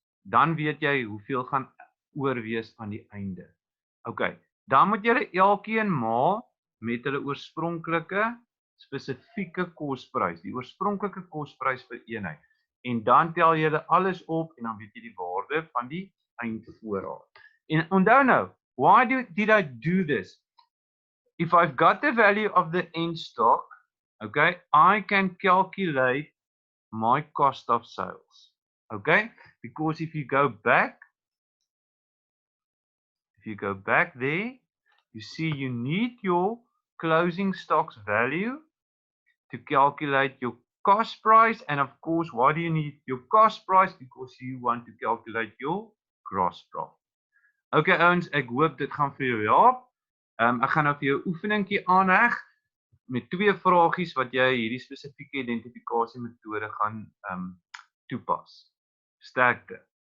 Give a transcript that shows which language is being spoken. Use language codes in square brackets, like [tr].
[af] Dan weet jy hoeveel gaan oorwees aan die einde. Okay. Dan moet jy elkeen maal met hulle oorspronklike spesifieke kosprys, die oorspronklike kosprys vir eenheid. En dan tel jy alles op en dan weet jy die waarde van die eindvoorraad. En onthou nou, [en] why did I do this? If I've got the value of the end stock, okay, I can calculate my cost of sales. Okay, because if you go back there, you see you need your closing stocks value to calculate your cost price. And of course, why do you need your cost price? Because you want to calculate your gross profit. [af] Okay ouens, ek hoop dit gaan vir jou help. Ek gaan nou vir jou oefeningkie aanheg met 2 vragies wat jy hierdie spesifieke identifikasie metode gaan toepas. Sterkte.